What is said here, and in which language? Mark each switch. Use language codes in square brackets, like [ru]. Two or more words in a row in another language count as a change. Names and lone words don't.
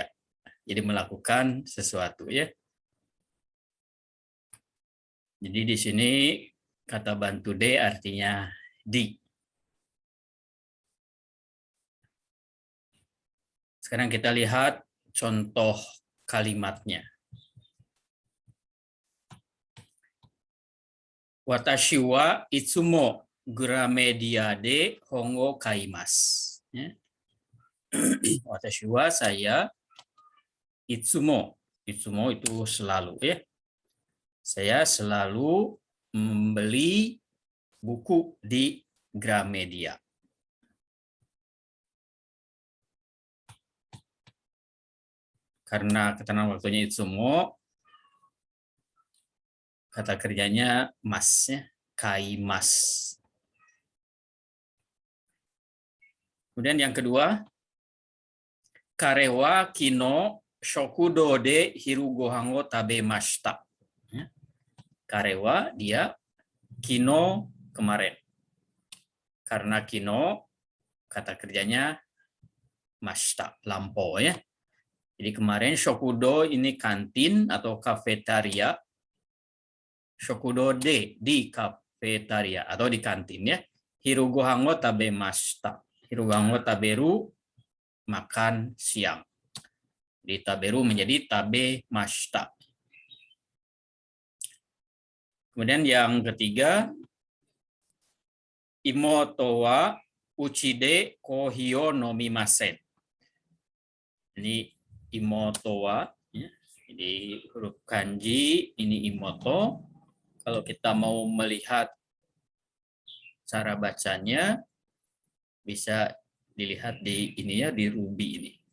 [id] Jadi melakukan sesuatu ya. Jadi di sini kata bantu D artinya di. Sekarang kita lihat contoh kalimatnya. [ja] 私はいつもGramediaで本を買います. [id] Ya. [ja] 私は [id] saya itsumo itu selalu ya. Saya selalu membeli buku di Gramedia. Karena keterangan waktunya itsumo, kata kerjanya mas ya, kaimas. Kemudian yang kedua, [ja] 彼は昨日食堂で昼ご飯を食べました. [id] Karewa dia, kino kemarin. Karena kino kata kerjanya mashita, lampau ya. Jadi kemarin shokudo ini kantin atau kafetaria. [ja] 食堂で [id] di kafetaria atau di kantin ya. [ja] 昼ご飯を食べました. 昼ご飯を食べる [id] makan siang. Di taberu menjadi tabemashita. Kemudian yang ketiga, [ja] 妹は家でコーヒーを飲みません. [id] Ini [ja] 妹は, [id] ya. Jadi huruf kanji ini imoto. Kalau kita mau melihat cara bacanya, bisa dilihat di ini ya, di ruby ini.